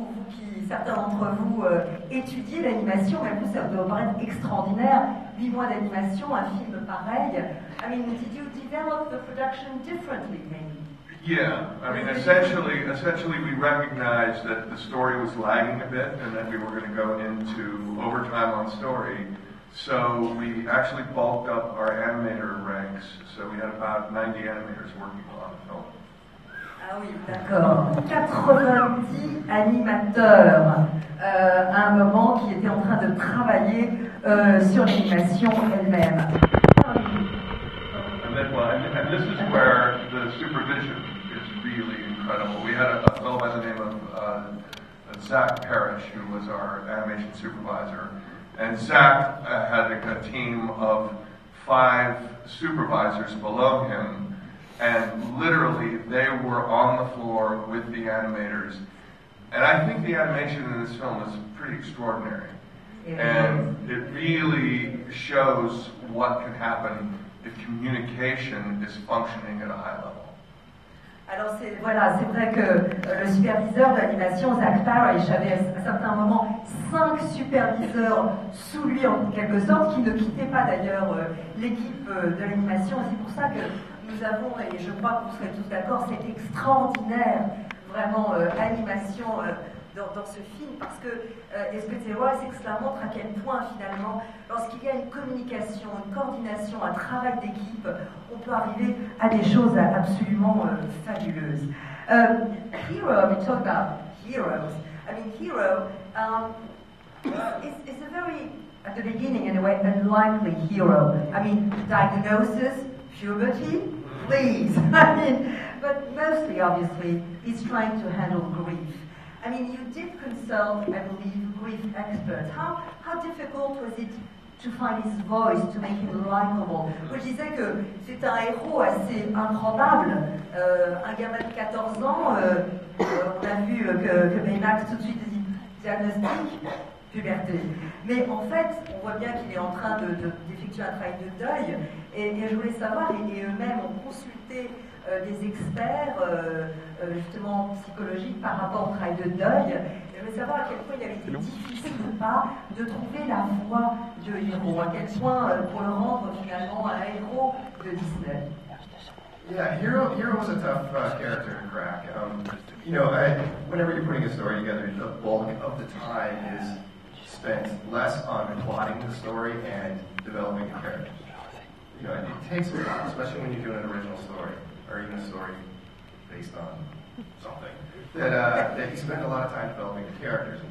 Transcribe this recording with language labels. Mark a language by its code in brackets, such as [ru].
[fr] si certains d'entre vous étudiez l'animation, mais vous, ça doit paraître extraordinaire. 8 mois d'animation, un film pareil. [en] I mean, did you develop the production differently, maybe? Yeah, I mean, essentially, we recognized that the story was lagging a bit, and that we were going to go into overtime on story. So we actually bulked up our animator ranks. So we had about 90 animators working on the film. [fr] Ah oui, d'accord. 90 animateurs à un moment qui étaient en train de travailler sur l'animation elle-même. [en] And this is where the supervision is really incredible. We had a fellow by the name of Zach Parrish, who was our animation supervisor. And Zach had a team of 5 supervisors below him, and literally they were on the floor with the animators. And I think the animation in this film is pretty extraordinary. And it really shows what can happen if communication is functioning at a high level. [fr] Alors c'est vrai que le superviseur de l'animation, Zach Parrish, avait à certains moments 5 superviseurs sous lui en quelque sorte, qui ne quittaient pas d'ailleurs l'équipe de l'animation. C'est pour ça que nous avons, et je crois que vous serez tous d'accord, cette extraordinaire vraiment animation dans ce film, parce que Espezero, c'est que cela montre à quel point finalement, lorsqu'il y a une communication, une coordination, un travail d'équipe, on peut arriver à des choses absolument fabuleuses. [en] Hero, we talk about heroes. I mean, Hero is a very, at the beginning anyway, unlikely hero. I mean, diagnosis, puberty, please. I mean, but mostly, obviously, he's trying to handle grief. I mean, you did consult, I believe, grief experts. How difficult was it to find his voice, to make him likable? [fr] Je disais que c'est un héros assez improbable. Un gamin de 14 ans, on a vu que Baymax tout de suite dit diagnostic, puberté. Mais en fait, on voit bien qu'il est en train d'effectuer un travail de deuil. Et je voulais savoir, et eux-mêmes ont consulté des experts justement psychologiques par rapport au travail de deuil. Je voulais savoir à quel point il avait été difficile ou pas de trouver la voix de héros, à quel point pour le rendre finalement un héros de Disney. [en] Yeah, Hero was a tough character to crack. You know, whenever you're putting a story together, the bulk of the time is spent less on plotting the story and developing the characters. You know, it takes a while, especially when you're doing an original story, or even a story based on something, that you spend a lot of time developing the characters.